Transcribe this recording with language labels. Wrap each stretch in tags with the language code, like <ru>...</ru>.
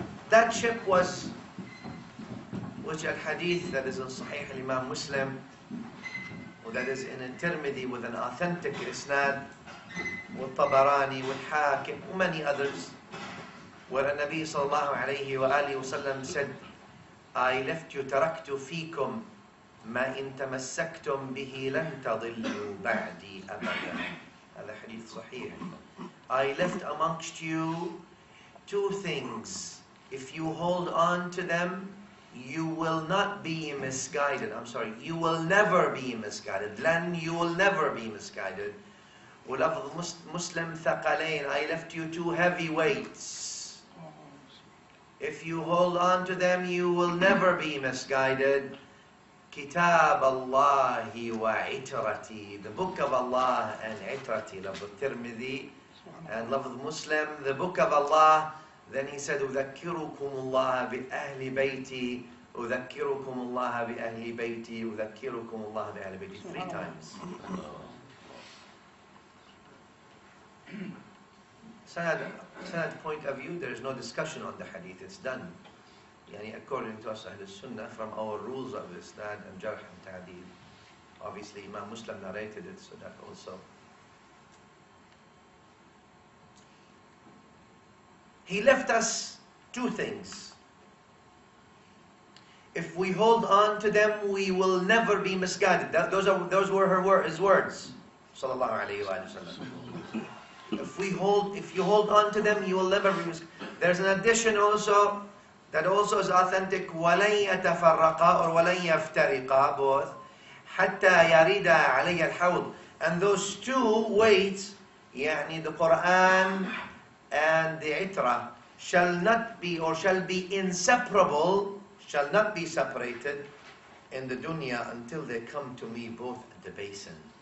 <en>That ship was, which al-hadith that is in Sahih al-Imam Muslim, or that is in al-Tirmidhi with an authentic isnad, with Tabarani, with Hakim, and many others, where the Nabi sallallahu alayhi wa alihi wa sallam said, I left you, taraktu fikum</en> <ar>ما إن تمسكتم به لن تضلوا بعدي أبدا. هذا حديث صحيح.</ar> <en>I left amongst you two things. If you hold on to them, you will not be misguided. I'm sorry, you will never be misguided. Lan, you will never be misguided.</en> <ar>ولفظ Muslim ثقلين.</ar> <en>I left you two heavy weights. If you hold on to them, you will never be misguided. Kitab Allahi wa itrati. The book of Allah and itrati. Lafz Tirmidhi and lafz Muslim. The book of Allah. Then he said,</en> <ar>أذكركم الله بأهل بيتي. أذكركم الله بأهل بيتي. أذكركم الله بأهل بيتي.</ar> <en>3 times. Sanad point of view, there is no discussion on the hadith. It's done. Yani according to us, Ahl Sunnah, from our rules of Isnad and Jarh and Ta'deel. Obviously, Imam Muslim narrated it, so that also. He left us 2 things. If we hold on to them, we will never be misguided. Those were his words. Sallallahu alayhi wa sallam. If you hold on to them, you will never be misguided. There's an addition also, that also is authentic.</en> <ar>وَلَنْ يَتَفَرَّقَا or وَلَنْ يَفْتَرِقَا, both. حَتَّى يَرِدَ عَلَيَّ الْحَوْض.</ar> <en>And those 2 weights, يعني the Quran and the itra, shall not be or shall be inseparable, shall not be separated in the dunya until they come to me both at the basin.</en>